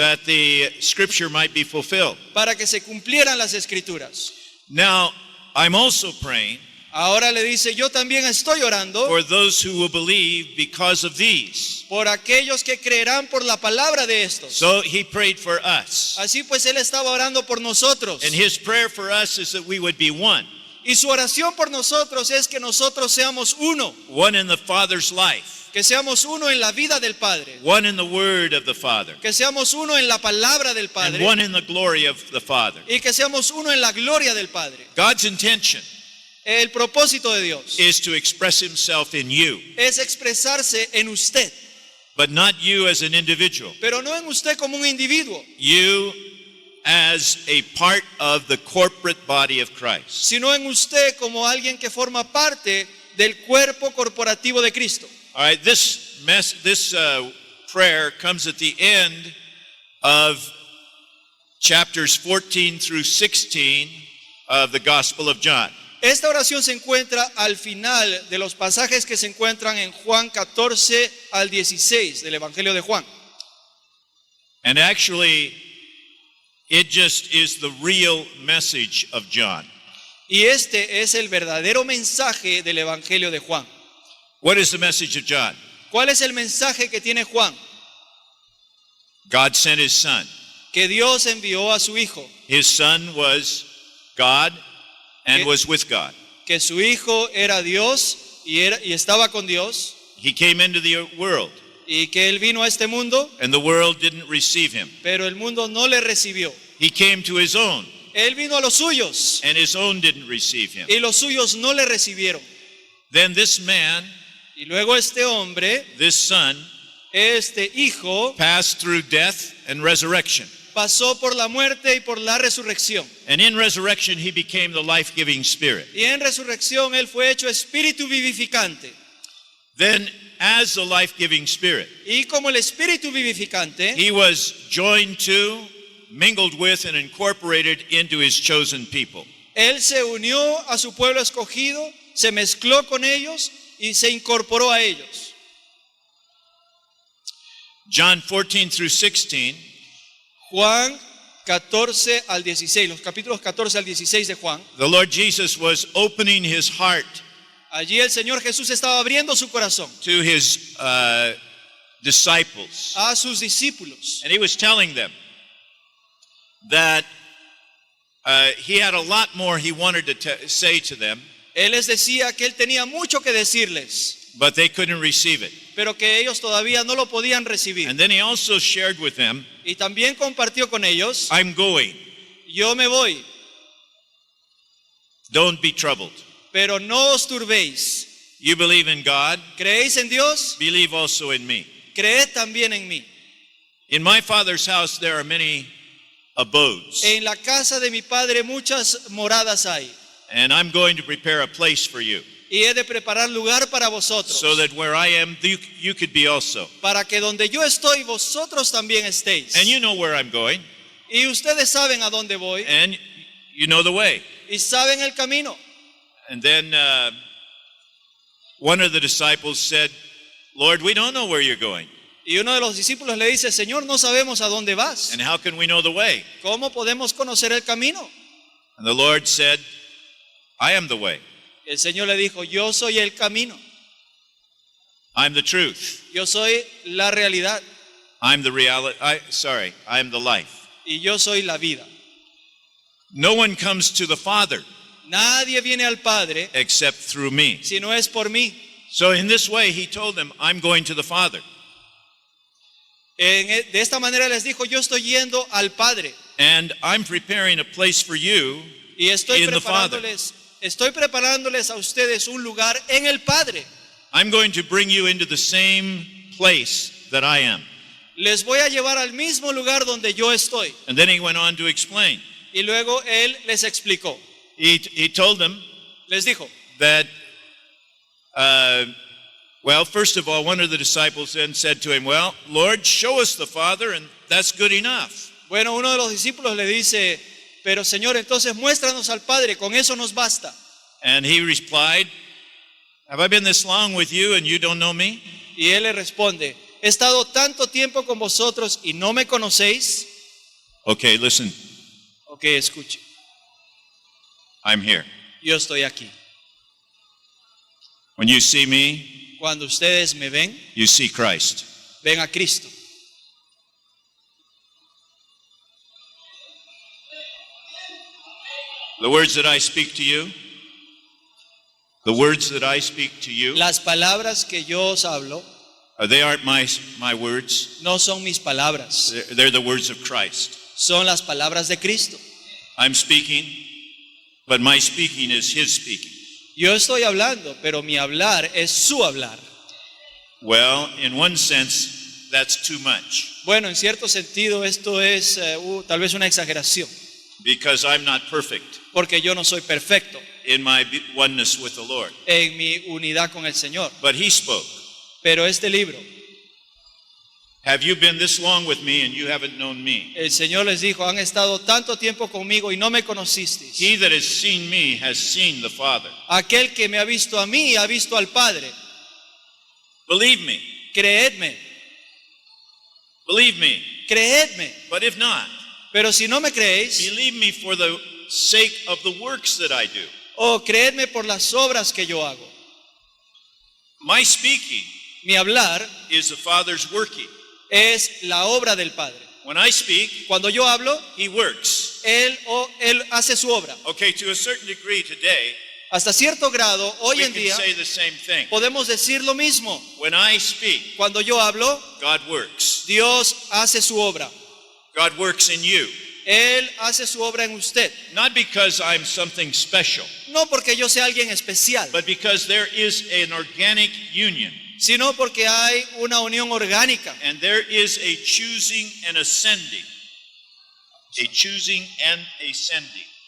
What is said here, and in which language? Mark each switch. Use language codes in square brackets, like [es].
[en] that the scripture might be fulfilled. [es] para que se cumplieran las escrituras. [en] Now, I'm also praying [es] Ahora le dice, yo también estoy orando [en] for those who will believe because of these. [es] por aquellos que creerán por la palabra de estos. [en] So he prayed for us. [es] Así pues Él estaba orando por nosotros. [en] And his prayer for us is that we would be one. [es] Y su oración por nosotros es que nosotros seamos uno, [en] One in the Father's life. [es] que seamos uno en la vida del Padre, [en] One in the word of the Father. [es] que seamos uno en la palabra del [en] And [es] Padre [en] one in the glory of the Father. [es] y que seamos uno en la gloria del Padre. [en] God's intention [es] El propósito de Dios [en] is to express himself in you, [es] es expresarse en usted, [en] but not you as an individual. [es] pero no en usted como un individuo, [en] You as a part of the corporate body of Christ. [es] sino en usted como alguien que forma parte del cuerpo corporativo de Cristo. [en] All right, this prayer comes at the end of chapters 14 through 16 of the Gospel of John. [es] Esta oración se encuentra al final de los pasajes que se encuentran en Juan 14 al 16 del Evangelio de Juan. [en] And actually, it just is the real message of John. [es] Y este es el verdadero mensaje del Evangelio de Juan. [en] What is the message of John? [es] ¿Cuál es el mensaje que tiene Juan? [en] God sent his son. [es] Que Dios envió a su Hijo, [en] His son was God and [es] Que- [en] was with God. [es] que su Hijo era Dios y estaba con Dios, [en] He came into the world, [es] y que Él vino a este mundo, [en] and the world didn't receive him. [es] pero el mundo no le recibió. [en] He came to his own, [es] Él vino a los suyos [en] and his own didn't receive him. [es] y los suyos no le recibieron. [en] Then this man, [es] Y luego este hombre, [en] this son, [es] este Hijo, [en] passed through death and resurrection. [es] pasó por la muerte y por la resurrección. [en] And in resurrection, he became the life-giving spirit. [es] Y en resurrección Él fue hecho espíritu vivificante. [en] Then, as the life-giving spirit, [es] Y como el espíritu vivificante, [en] he was joined to, mingled with, and incorporated into his chosen people. [es] Él se unió a su pueblo escogido, se mezcló con ellos y se incorporó a ellos. [en] John 14 through 16 [es] Juan 14 al 16, los capítulos 14 al 16 de Juan. [en] the Lord Jesus was opening his heart [es] Allí el Señor Jesús estaba abriendo su corazón [en] to his disciples. [es] a sus discípulos. [en] And he was telling them that he had a lot more he wanted to say to them, [es] Él les decía que Él tenía mucho que decirles, [en] but they couldn't receive it. [es] pero que ellos todavía no lo podían recibir. [en] And then he also shared with them, [es] Y también compartió con ellos, [en] I'm going. [es] yo me voy, [en] Don't be troubled. [es] pero no os turbéis. [en] You believe in God, [es] ¿Creéis en Dios? [en] believe also in me. [es] Creed también en mí. [en] In my Father's house there are many abodes, [es] En la casa de mi Padre muchas moradas hay, [en] and I'm going to prepare a place for you, [es] y he de preparar lugar para vosotros, [en] so that where I am, you could be also. [es] para que donde yo estoy, vosotros también estéis. [en] And you know where I'm going, [es] Y ustedes saben a dónde voy, [en] and you know the way. [es] y saben el camino. [en] And then one of the disciples said, Lord, we don't know where you're going, [es] Y uno de los discípulos le dice, Señor, no sabemos a dónde vas. [en] and how can we know the way? [es] ¿Cómo podemos conocer el camino? [en] And the Lord said, I am the way, [es] El Señor le dijo, yo soy el camino, [en] I'm the truth, [es] yo soy la realidad, [en] I'm the reality, I'm the life. [es] y yo soy la vida. [en] No one comes to the Father [es] Nadie viene al Padre [en] except through me. [es] si no es por mí. [en] So in this way, he told them, I'm going to the Father. [es] De esta manera les dijo, yo estoy yendo al Padre, [en] And I'm preparing a place for you [es] y [en] in the Father. [es] estoy preparándoles a ustedes un lugar en el Padre. [en] I'm going to bring you into the same place that I am. [es] Les voy a llevar al mismo lugar donde yo estoy. [en] And then he went on to explain. [es] Y luego Él les explicó, [en] He told them [es] les dijo, [en] that, well, first of all, one of the disciples then said to him, well, Lord, show us the Father, and that's good enough. [es] bueno, uno de los discípulos le dice, pero Señor, entonces muéstranos al Padre, con eso nos basta. [en] And he replied, have I been this long with you and you don't know me? [es] Y Él le responde, he estado tanto tiempo con vosotros y no me conocéis. [en] Okay, listen, [es] Ok, escuche, [en] I'm here. [es] yo estoy aquí. [en] When you see me, [es] Cuando ustedes me ven, [en] you see Christ. [es] ven a Cristo. [en] The words that I speak to you, the words that I speak to you, [es] Las palabras que yo os hablo [en] they aren't my words. [es] no son mis palabras, [en] They're the words of Christ. [es] son las palabras de Cristo. [en] I'm speaking, but my speaking is his speaking. [es] Yo estoy hablando, pero mi hablar es su hablar. [en] Well, in one sense, that's too much [es] Bueno, en cierto sentido esto es tal vez una exageración, [en] because I'm not perfect [es] porque yo no soy perfecto [en] in my oneness with the Lord. [es] en mi unidad con el Señor. [en] But he spoke. [es] Pero este libro, [en] Have you been this long with me and you haven't known me? [es] el Señor les dijo, han estado tanto tiempo conmigo y no me conocisteis. [en] He that has seen me has seen the Father. [es] Aquel que me ha visto a mí ha visto al Padre. [en] Believe me. [es] Creedme, [en] Believe me. [es] creedme. [en] But if not, [es] Pero si no me creéis, [en] believe me for the sake of the works that I do. [es] o creedme por las obras que yo hago. [en] My speaking [es] Mi hablar [en] is the Father's working. [es] es la obra del Padre. [en] When I speak, [es] Cuando yo hablo, [en] he works. [es] Él hace su obra. [en] Okay, to a certain degree today, [es] Hasta cierto grado, hoy [en] we [es] en [en] can [es] día, [en] say the same thing. [es] podemos decir lo mismo. [en] When I speak, [es] Cuando yo hablo, [en] God works. [es] Dios hace su obra. [en] God works in you. [es] Él hace su obra en usted. [en] Not because I'm something special, [es] No porque yo sea alguien especial, [en] but because there is an organic union [es] sino porque hay una unión orgánica. [en] and there is a choosing and ascending. A choosing and ascending.